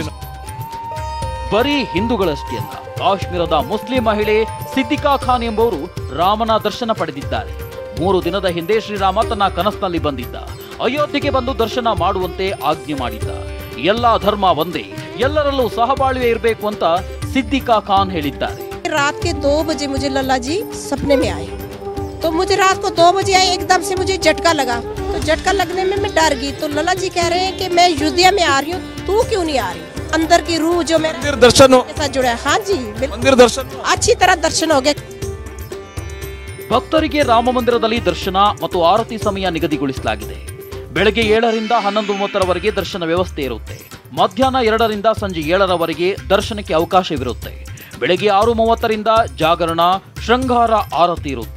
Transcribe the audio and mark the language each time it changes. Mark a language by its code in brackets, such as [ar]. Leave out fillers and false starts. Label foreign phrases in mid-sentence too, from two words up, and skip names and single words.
[kn] ಬರೀ ಹಿಂದೂಗಳಷ್ಟೇ ಅಲ್ಲ, ಕಾಶ್ಮೀರದ ಮುಸ್ಲಿಂ ಮಹಿಳೆ ಸಿದ್ದಿಕಾ ಖಾನ್ ಎಂಬುವರು ರಾಮನ ದರ್ಶನ ಪಡೆದಿದ್ದಾರೆ. 3 ದಿನದ ಹಿಂದೆ ಶ್ರೀರಾಮ ತನ್ನ ಕನಸಿನಲ್ಲಿ ಬಂದಿದ್ದ. ಅಯೋಧ್ಯೆಗೆ ಬಂದು ದರ್ಶನ ಮಾಡುವಂತೆ ಆಜ್ಞೆ ಮಾಡಿದ್ದ. ಎಲ್ಲಾ ಧರ್ಮ ಒಂದೇ, ಎಲ್ಲರಲ್ಲೂ ಸಹಬಾಳ್ವೆ ಇರಬೇಕು ಅಂತ ಸಿದ್ದಿಕಾ ಖಾನ್ ಹೇಳಿದ್ದಾರೆ. [hi] रात के 2 बजे मुझे लल्ला जी सपने में आए, तो मुझे रात को 2 बजे आए, एकदम से मुझे झटका लगा. तो झटका लगने में मैं डर गई. तो लल्ला जी कह रहे हैं कि मैं अयोध्या में आ रही हूँ, तू क्यों नहीं आ रही? अंदर की रूह जो मेरे दर्शन के साथ जुड़ा है. हाँ जी, मंदिर दर्शन अच्छी तरह दर्शन हो गए. [kn] ಭಕ್ತರಿಗೆ ರಾಮ ಮಂದಿರದಲ್ಲಿ ದರ್ಶನ ಮತ್ತು ಆರತಿ ಸಮಯ ನಿಗದಿಗೊಳಿಸಲಾಗಿದೆ. ಬೆಳಗ್ಗೆ 7ರಿಂದ 11:30ರವರೆಗೆ ದರ್ಶನ ವ್ಯವಸ್ಥೆ ಇರುತ್ತೆ. ಮಧ್ಯಾಹ್ನ 2ರಿಂದ ಸಂಜೆ 7ರವರೆಗೆ ದರ್ಶನಕ್ಕೆ ಅವಕಾಶವಿರುತ್ತೆ. ಬೆಳಗ್ಗೆ 6:30ರಿಂದ ಜಾಗರಣ, ಶೃಂಗಾರ ಆರತಿ ಇರುತ್ತೆ.